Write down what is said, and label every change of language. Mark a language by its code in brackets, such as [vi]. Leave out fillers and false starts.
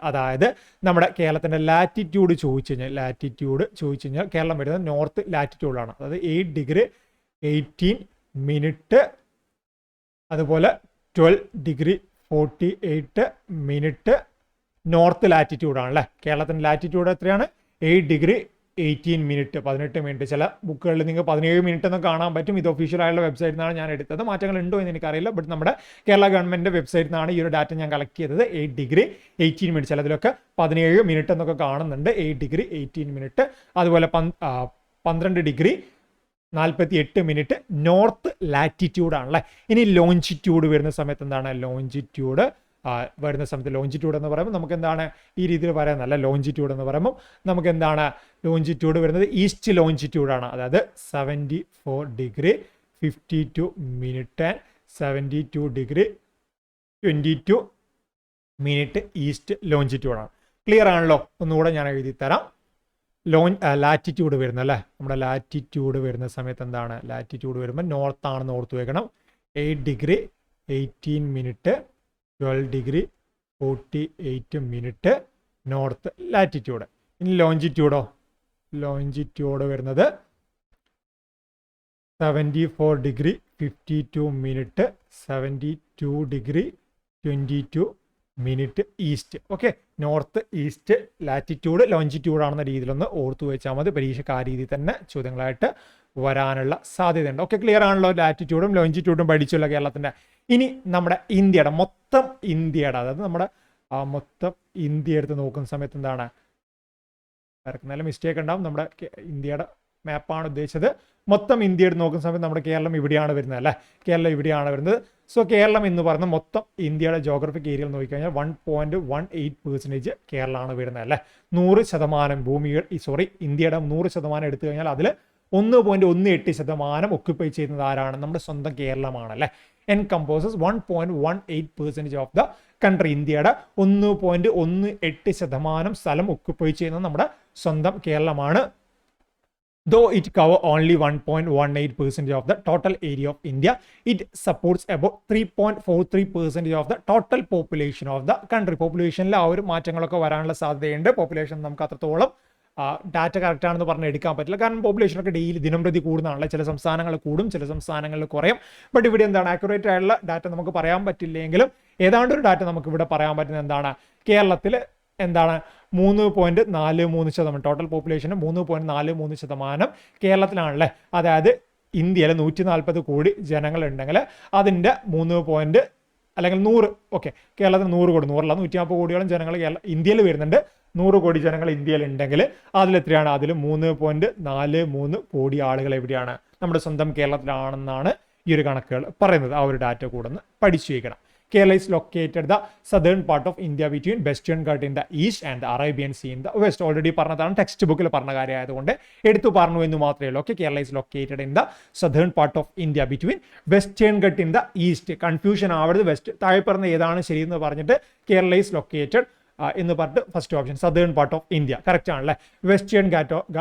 [ml] അതായത് നമ്മുടെ കേരളത്തിന്റെ ലാറ്റിറ്റ്യൂഡ് ചോദിച്ചു കഴിഞ്ഞാൽ കേരളം വരുന്നത് നോർത്ത് ലാറ്റിറ്റ്യൂഡിലാണ്. അതായത് 8 degree 18 minute അതുപോലെ 12 degree 48 minute നോർത്ത് ലാറ്റിറ്റ്യൂഡ് ആണല്ലേ. കേരളത്തിന്റെ ലാറ്റിറ്റ്യൂഡ് എത്രയാണ്? 8 degree 18 minute, 18 മിനിറ്റ്. ചില ബുക്കുകളിൽ നിങ്ങൾക്ക് 17 മിനിറ്റ് എന്ന് കാണാൻ പറ്റും. ഇത് ഒഫീഷ്യൽ ആയുള്ള വെബ്സൈറ്റിൽ നിന്നാണ് ഞാൻ എടുത്തത്. മാറ്റങ്ങൾ ഉണ്ടോ എന്ന് എനിക്കറിയില്ല. ബട്ട് നമ്മുടെ കേരള ഗവൺമെന്റ് വെബ്സൈറ്റിൽ നിന്നാണ് ഈ ഒരു ഡാറ്റ ഞാൻ കളക്ട് ചെയ്തത്. 8 degree 18 minutes, ചിലതിലൊക്കെ 17 മിനിറ്റ് എന്നൊക്കെ കാണുന്നുണ്ട്. 8 degree 18 minute, അതുപോലെ 12 degree 48 മിനിറ്റ് നോർത്ത് ലാറ്റിറ്റ്യൂഡ് ആണല്ലേ. ഇനി ലോഞ്ചിറ്റ്യൂഡ് വരുന്ന സമയത്ത് എന്താണ്? ലോഞ്ചിറ്റ്യൂഡ് വരുന്ന സമയത്ത് ലോഞ്ചിറ്റ്യൂഡ് എന്ന് പറയുമ്പോൾ നമുക്ക് എന്താണ് ഈ രീതിയിൽ പറയുന്നതല്ല. ലോഞ്ചിറ്റ്യൂഡ് എന്ന് പറയുമ്പോൾ നമുക്ക് എന്താണ്? ലോഞ്ചിറ്റ്യൂഡ് വരുന്നത് ഈസ്റ്റ് ലോഞ്ചിറ്റ്യൂഡാണ്. അതായത് 74 degree 52 minute and 72 degree 22 minute east ലോഞ്ചിറ്റ്യൂഡാണ്. Clear ആണല്ലോ? ഒന്നുകൂടെ ഞാൻ എഴുതി തരാം. ലാറ്റിറ്റ്യൂഡ് വരുന്നത് അല്ലേ, നമ്മുടെ ലാറ്റിറ്റ്യൂഡ് വരുന്ന സമയത്ത് എന്താണ്? ലാറ്റിറ്റ്യൂഡ് വരുമ്പോൾ നോർത്ത് ആണെന്ന് ഓർത്ത് വെക്കണം. 8 degree 18 minute 12 degree 48 minute north latitude. ഇനി ലോഞ്ചിറ്റ്യൂഡോ? ലോഞ്ചിറ്റ്യൂഡ് വരുന്നത് 74 degree 52 minute 72 degree 22 minute east. Okay, north east latitude longitude ആണെന്ന രീതിയിലൊന്ന് ഓർത്തു വെച്ചാൽ മതി. പരീക്ഷയ്ക്ക് ആ രീതിയിൽ തന്നെ ചോദ്യങ്ങളായിട്ട് വരാനുള്ള സാധ്യതയുണ്ട്. ഓക്കെ, ക്ലിയർ ആണല്ലോ? ലാറ്റിറ്റ്യൂഡും ലോഞ്ചിറ്റ്യൂഡും പഠിച്ചുള്ള കേരളത്തിന്റെ. ഇനി നമ്മുടെ മൊത്തം ഇന്ത്യയുടെ അതായത് നമ്മുടെ മൊത്തം ഇന്ത്യ എടുത്ത് നോക്കുന്ന സമയത്ത് എന്താണ്? നല്ല മിസ്റ്റേക്ക് ഉണ്ടാവും. നമ്മുടെ ഇന്ത്യയുടെ മാപ്പാണ് ഉദ്ദേശിച്ചത്. മൊത്തം ഇന്ത്യ എടുത്ത് നോക്കുന്ന സമയത്ത് നമ്മുടെ കേരളം ഇവിടെയാണ് വരുന്നത് അല്ലേ. കേരളം ഇവിടെയാണ് വരുന്നത്. സോ കേരളം എന്ന് പറയുന്ന മൊത്തം ഇന്ത്യയുടെ ജോഗ്രഫിക് ഏരിയയിൽ നോക്കിക്കഴിഞ്ഞാൽ 1.18% കേരളമാണ് വരുന്നത് അല്ലേ. 100% ഭൂമികൾ ഇന്ത്യയുടെ 100% എടുത്തു കഴിഞ്ഞാൽ അതിൽ 1.18% ഒക്യുപ്പൈ ചെയ്യുന്നത് ആരാണ്? നമ്മുടെ സ്വന്തം കേരളമാണ് അല്ലേ. [en] Encompasses 1.18% of the country. [ml] ഇന്ത്യയുടെ 1.18% സ്ഥലം ഒക്യുപ്പൈ ചെയ്യുന്നത് നമ്മുടെ സ്വന്തം കേരളമാണ്. [en] Though it covers only 1.18% of the total area of India, it supports about 3.43% of the total population of the country. [ml] പോപ്പുലേഷനിൽ ആ ഒരു മാറ്റങ്ങളൊക്കെ വരാനുള്ള സാധ്യതയുണ്ട്. പോപ്പുലേഷൻ നമുക്ക് അത്രത്തോളം ഡാറ്റ കറക്റ്റ് ആണെന്ന് പറഞ്ഞ് എടുക്കാൻ പറ്റില്ല. കാരണം പോപ്പുലേഷനൊക്കെ ഡെയിലി ദിനംപ്രതി കൂടുന്നതാണല്ലോ. ചില സംസ്ഥാനങ്ങൾ കൂടും, ചില സംസ്ഥാനങ്ങളിൽ കുറയും. ബട്ട് ഇവിടെ എന്താണ്? ആക്യുറേറ്റ് ആയിട്ടുള്ള ഡാറ്റ നമുക്ക് പറയാൻ പറ്റില്ലെങ്കിലും ഏതാണ്ട് ഒരു ഡാറ്റ നമുക്ക് ഇവിടെ പറയാൻ പറ്റുന്നത് എന്താണ്? കേരളത്തിൽ എന്താണ്? 3.43%. Total population 3.43% കേരളത്തിലാണല്ലേ. അതായത് ഇന്ത്യയിൽ 140 കോടി ജനങ്ങളുണ്ടെങ്കിൽ അതിൻ്റെ 3 അല്ലെങ്കിൽ 100 ഓക്കെ കേരളത്തിന് 100 കോടി 100 140 കോടിയോളം ജനങ്ങൾ ഇന്ത്യയിൽ വരുന്നുണ്ട്. 100 കോടി ജനങ്ങൾ ഇന്ത്യയിൽ ഉണ്ടെങ്കിൽ അതിലെത്രയാണ്? അതിൽ 3.43 കോടി ആളുകൾ എവിടെയാണ്? നമ്മുടെ സ്വന്തം കേരളത്തിലാണെന്നാണ് ഈ ഒരു കണക്കുകൾ പറയുന്നത്. ആ ഒരു ഡാറ്റ കൂടെ ഒന്ന് പഠിച്ചു വയ്ക്കണം. [en] Kerala is located the southern part of India between Western Ghats in the east and the Arabian Sea in the west. [ml] Already പറഞ്ഞതാണ്, ടെക്സ്റ്റ് ബുക്കിൽ പറഞ്ഞ കാര്യം ആയതുകൊണ്ട് എടുത്തു പറഞ്ഞു എന്ന് മാത്രമേ ഉള്ളൂ. Okay, [en] Kerala is located in the southern part of India between Western Ghats in the east. [ml] Confusion ആവരുത്. വെസ്റ്റ് താഴെ പറഞ്ഞ ഏതാണ് ശരിയെന്ന് പറഞ്ഞിട്ട് [en] Kerala is located [ml] എന്ന് പറഞ്ഞിട്ട് first option [en] southern part of India [ml] correct ആണല്ലേ. വെസ്റ്റേൺ ഘാറ്റോ